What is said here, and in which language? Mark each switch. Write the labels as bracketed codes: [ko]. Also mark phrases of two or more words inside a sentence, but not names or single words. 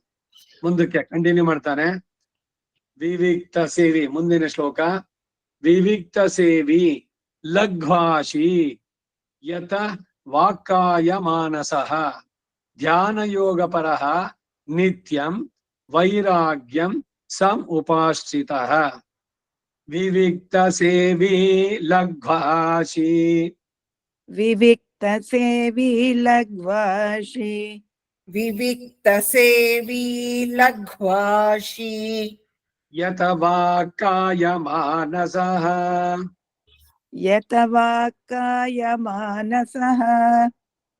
[kn] ಮುಂದಕ್ಕೆ ಕಂಟಿನ್ಯೂ ಮಾಡ್ತಾನೆ. [sa] ವಿವಿಕ್ತ ಸೇವಿ. [kn] ಮುಂದಿನ ಶ್ಲೋಕ. [sa] ವಿವಿಕ್ತ ಸೇವಿ ಲಘ್ವಾಶಿ ಯತ ವಾಕ್ಕಾಯ ಮಾನಸಃ ಧ್ಯಾನ ಯೋಗ ಪರಃ ನಿತ್ಯಂ ವೈರಾಗ್ಯಂ ಸಂ ಉಪಾಶ್ರಿತಃ. ವಿವಿಕ್ತ ಸೇವಿ ಲಘ್ವಾಶಿ. विविक्त सेवी लघ्वाशी विविक्त सेवी लघ्वाशी यत वाक्काय मानसः यत वाक्काय मानसः